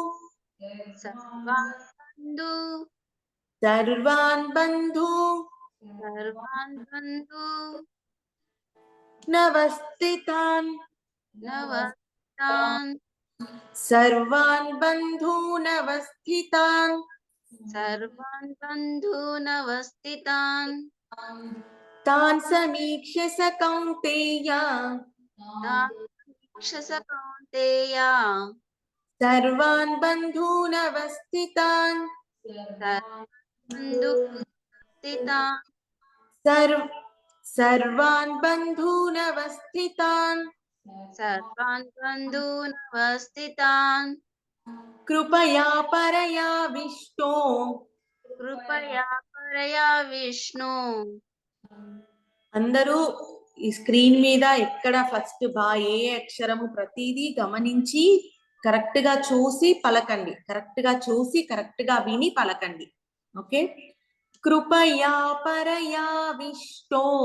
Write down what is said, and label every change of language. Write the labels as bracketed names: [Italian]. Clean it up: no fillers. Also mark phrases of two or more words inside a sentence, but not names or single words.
[Sanskrit] నవస్థితాన్ సర్వాన్ బంధూనवस्थितान् तान् समीक्ष्य स कौन्तेय सर्वान् बन्धूनवस्थितान् सर्वान् बन्धूनवस्थितान् कृपया परयाविष्टो [Telugu] అందరూ ఈ స్క్రీన్ మీద ఎక్కడ ఫస్ట్ బా ఏ అక్షరము ప్రతిదీ గమనించి కరెక్ట్ గా చూసి పలకండి కరెక్ట్ గా విని పలకండి ఓకే [Sanskrit] కృపయా పరయావిష్టో